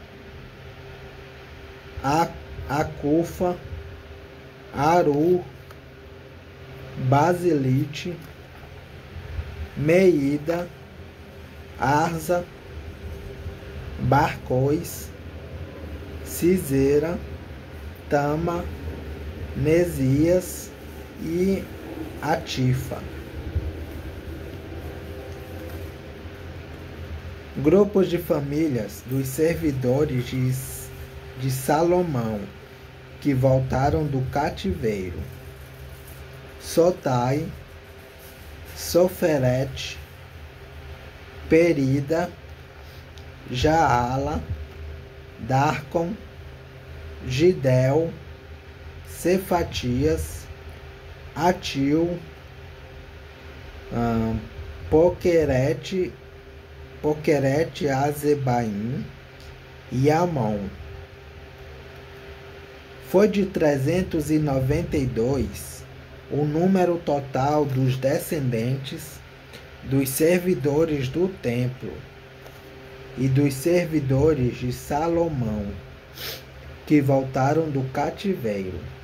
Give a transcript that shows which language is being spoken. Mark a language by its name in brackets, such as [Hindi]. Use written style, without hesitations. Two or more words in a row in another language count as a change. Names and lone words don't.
[Portuguese] Acufa, Aru, Basilite, Meida, Arza, Barcóis, Cisera, Tama, Nesias e Atifa. Grupos de famílias dos servidores de Salomão que voltaram do cativeiro: Sotai, Soferete, Perida, Jaala, Darcon, Gidel, Cefatias, Atil, Poquerete, Azebaim e Amon. Foi de 392 o número total dos descendentes dos servidores do templo e dos servidores de Salomão que voltaram do cativeiro.